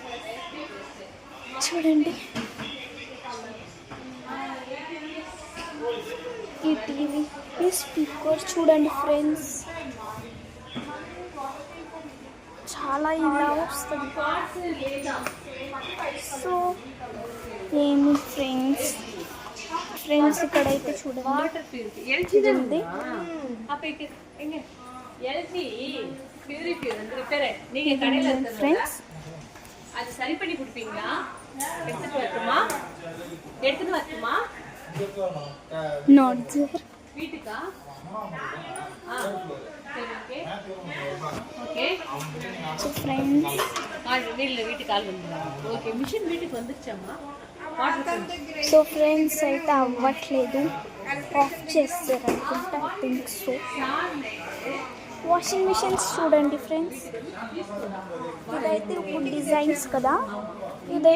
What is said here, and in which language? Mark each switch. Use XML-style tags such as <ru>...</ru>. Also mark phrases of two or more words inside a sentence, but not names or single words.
<te>చూడండి ఈ టీవీ, ఈ స్పీకర్ చూడండి ఫ్రెండ్స్, చాలా ఇలా వస్తుంది. సో ఏమి ఫ్రెండ్స్, ఇక్కడైతే చూడండి ఫ్రెండ్స్,</te> <ta>அது சரி பண்ணி கொடுப்பீங்களா? எடுத்துட்டு வரட்டுமா? எடுத்துட்டு வரட்டுமா?</ta> <en>not there.</en> <ta>வீட்டுக்கா? சரி, ஓகே.</ta> <te>సో ఫ్రెండ్స్,</te> <ta>வீட்டுக்கு ஆள் வந்துடுறாங்க.</ta> <te>ఓకే, మిషన్ వీటికి வந்துருచామ్మా. సో ఫ్రెండ్స్, అయితే అవ్వట్లేదు, ఆఫ్ చేస్తారు అనుకుంటా.</te> <en>I think so.</en> <te>వాషింగ్ మిషన్స్ చూడండి ఫ్రెండ్స్, ఇదైతే ఇప్పుడు డిజైన్స్ కదా.</te>